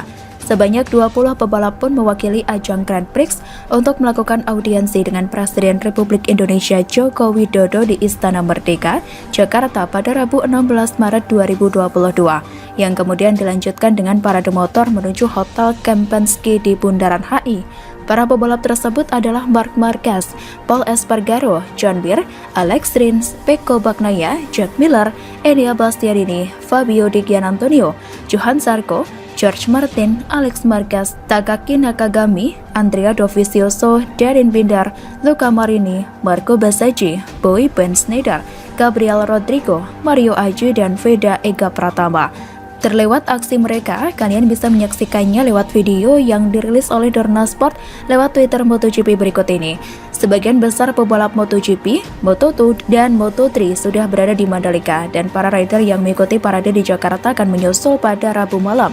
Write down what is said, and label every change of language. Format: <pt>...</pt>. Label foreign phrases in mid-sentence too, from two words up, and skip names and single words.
<id>Sebanyak 20 pebalap pun mewakili ajang Grand Prix untuk melakukan audiensi dengan Presiden Republik Indonesia Joko Widodo di Istana Merdeka, Jakarta pada Rabu 16 Maret 2022, yang kemudian dilanjutkan dengan parade motor menuju Hotel Kempinski di Bundaran HI. Para pebalap tersebut adalah Marc Marquez, Pol Espargaro, John Mir, Alex Rins, Pecco Bagnaia, Jack Miller, Enea Bastianini, Fabio Di Gianantonio, Johan Zarco, George Martin, Alex Marquez, Takaki Nakagami, Andrea Dovizioso, Darren Binder, Luca Marini, Marco Bezzecchi, Boy Ben Schneider, Gabriel Rodrigo, Mario Aji, dan Veda Ega Pratama. Terlewat aksi mereka, kalian bisa menyaksikannya lewat video yang dirilis oleh Dorna Sport lewat Twitter MotoGP berikut ini. Sebagian besar pebalap MotoGP, Moto2, dan Moto3 sudah berada di Mandalika, dan para rider yang mengikuti parade di Jakarta akan menyusul pada Rabu malam.</id>